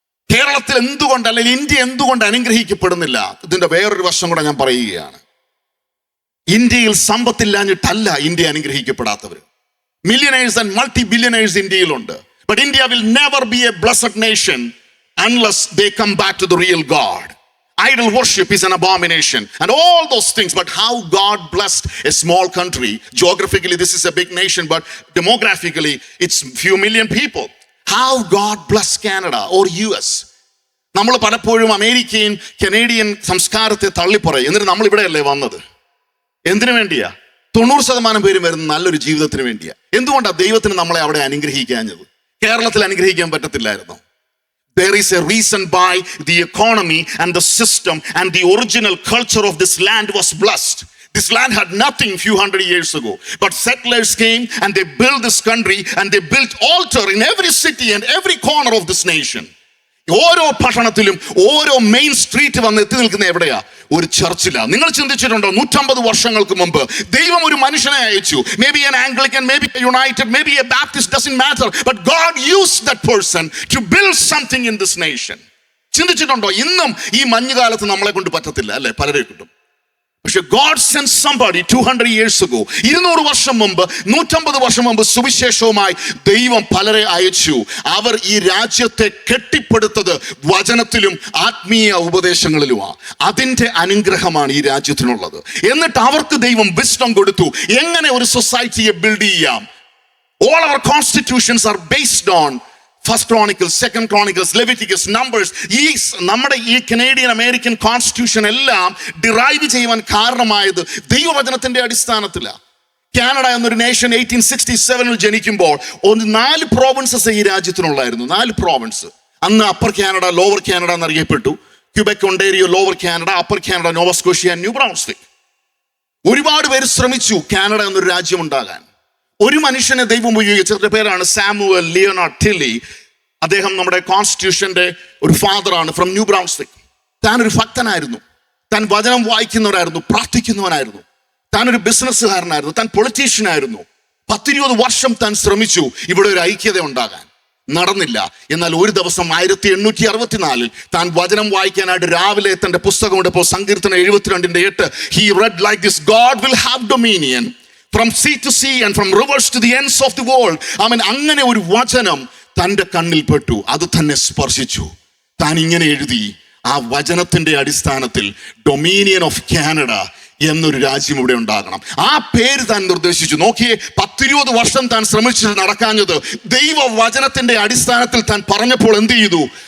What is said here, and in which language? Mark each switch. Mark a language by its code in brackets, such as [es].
[ml] കേരളത്തിൽ എന്തുകൊണ്ട്, അല്ലെങ്കിൽ ഇന്ത്യ എന്തുകൊണ്ട് അനുഗ്രഹിക്കപ്പെടുന്നില്ല? ഇതിന്റെ വേറൊരു വശം കൂടെ ഞാൻ പറയുകയാണ്. ഇന്ത്യയിൽ സമ്പത്തില്ലാഞ്ഞിട്ടല്ല India അനുഗ്രഹിക്കപ്പെടാത്തവർ. [en] millionaires and multi billionaires [ml] ഇന്ത്യയിലുണ്ട്. [en] But India will never be a blessed nation unless they come back to the real God. Idol worship is an abomination and all those things. But how God blessed a small country. Geographically this is a big nation, but demographically it's few million people. How God blessed Canada or US. [ml] നമ്മൾ പലപ്പോഴും അമേരിക്കയും Canadian സംസ്കാരത്തെ തള്ളിപ്പറയും. എന്നിട്ട് നമ്മൾ ഇവിടെയല്ലേ വന്നത്? എന്തിനു വേണ്ടിയാ? 90% പേരും വരുന്ന നല്ലൊരു ജീവിതത്തിന് വേണ്ടിയാ. എന്തുകൊണ്ടാണ് ദൈവത്തിന് നമ്മളെ അവിടെ അനുഗ്രഹിക്കാഞ്ഞത്? കേരളത്തിൽ അനുഗ്രഹിക്കാൻ പറ്റത്തില്ലായിരുന്നോ? [en] There is a reason why the economy and the system and the original culture of this land was blessed. This land had nothing few hundred years ago, but settlers came and they built this country and they built altar in every city and every corner of this nation. [ml] ഓരോ പട്ടണത്തിലും ഓരോ main street വന്ന് എത്തി നിൽക്കുന്ന എവിടെയാ? ഒരു ചർച്ചിലാ. നിങ്ങൾ ചിന്തിച്ചിട്ടുണ്ടോ? 150 വർഷങ്ങൾക്ക് മുമ്പ് ദൈവം ഒരു മനുഷ്യനെ അയച്ചു. [en] Maybe an Anglican, maybe a United, maybe a Baptist, doesn't matter, but God used that person to build something in this nation. [ml] ചിന്തിച്ചിട്ടുണ്ടോ? ഇന്നും ഈ മഞ്ഞുകാലത്ത് നമ്മളെ കൊണ്ട് പറ്റത്തില്ല, അല്ലെ? പലരെ കിട്ടും. പക്ഷെ [en] God sent somebody 200 years ago, [ml] 200 വർഷം മുമ്പ്, 150 വർഷം മുമ്പ് സുവിശേഷവുമായി ദൈവം പലരെ അയച്ചു. അവർ ഈ രാജ്യത്തെ കെട്ടിപ്പടുത്തത് വചനത്തിലും ആത്മീയ ഉപദേശങ്ങളിലുമാണ്. അതിൻ്റെ അനുഗ്രഹമാണ് ഈ രാജ്യത്തിനുള്ളത്. എന്നിട്ട് അവർക്ക് ദൈവം വിസ്ഡം കൊടുത്തു, എങ്ങനെ ഒരു സൊസൈറ്റിയെ ബിൽഡ് ചെയ്യാം. [en] All our constitutions are based on First Chronicles, Second Chronicles, Leviticus, Numbers. [ml] ഈ നമ്മുടെ ഈ കനേഡിയൻ അമേരിക്കൻ കോൺസ്റ്റിറ്റ്യൂഷൻ എല്ലാം ഡിറൈവ് ചെയ്യുവാൻ കാരണമായത് ദൈവവചനത്തിന്റെ അടിസ്ഥാനത്തിലാണ്. കാനഡ എന്നൊരു നേഷൻ 1867 ജനിക്കുമ്പോൾ 4 പ്രോവിൻസസ് ഈ രാജ്യത്തിനുള്ളായിരുന്നു. 4 പ്രോവിൻസ്. അന്ന് upper Canada, lower Canada എന്നറിയപ്പെട്ടു. Quebec, ഒണ്ടേരിയോ, lower Canada, upper Canada, നോവസ്കോഷ്യ, new ബ്രൗൺസ്വിക്. ഒരുപാട് പേര് ശ്രമിച്ചു കാനഡ എന്നൊരു രാജ്യം ഉണ്ടാകാൻ. ഒരു മനുഷ്യനെ ദൈവം ഉപയോഗിച്ചവരുടെ പേരാണ് സാമുവൽ ലിയോനാർഡ് ടില്ലി. അദ്ദേഹം നമ്മുടെ കോൺസ്റ്റിറ്റ്യൂഷന്റെ ഒരു ഫാദറാണ്, [en] From New Brunswick. [ml] താൻ ഒരു ഭക്തനായിരുന്നു, താൻ വചനം വായിക്കുന്നവരായിരുന്നു, പ്രാർത്ഥിക്കുന്നവനായിരുന്നു, താൻ ഒരു ബിസിനസ്സുകാരനായിരുന്നു, താൻ പൊളിറ്റീഷ്യനായിരുന്നു. 10-20 വർഷം താൻ ശ്രമിച്ചു ഇവിടെ ഒരു ഐക്യത ഉണ്ടാകാൻ. നടന്നില്ല. എന്നാൽ ഒരു ദിവസം 1864 താൻ വചനം വായിക്കാനായിട്ട് രാവിലെ തന്റെ പുസ്തകം എടുപ്പോൾ സങ്കീർത്തനം 72:8 [en] he read like this: God will have dominion from sea to sea and from rivers to the ends of the world. [ml] അങ്ങനെ ഒരു വചനം തൻ്റെ കണ്ണിൽ പെട്ടു, അത് തന്നെ സ്പർശിച്ചു. താൻ ഇങ്ങനെ എഴുതി, ആ വചനത്തിന്റെ അടിസ്ഥാനത്തിൽ ഡൊമീനിയൻ ഓഫ് കാനഡ എന്നൊരു രാജ്യം ഇവിടെ ഉണ്ടാകണം. ആ പേര് താൻ നിർദ്ദേശിച്ചു. നോക്കിയേ, 10-20 വർഷം താൻ ശ്രമിച്ചിട്ട് നടക്കാഞ്ഞത് ദൈവവചനത്തിന്റെ അടിസ്ഥാനത്തിൽ താൻ പറഞ്ഞപ്പോൾ എന്ത് ചെയ്തു?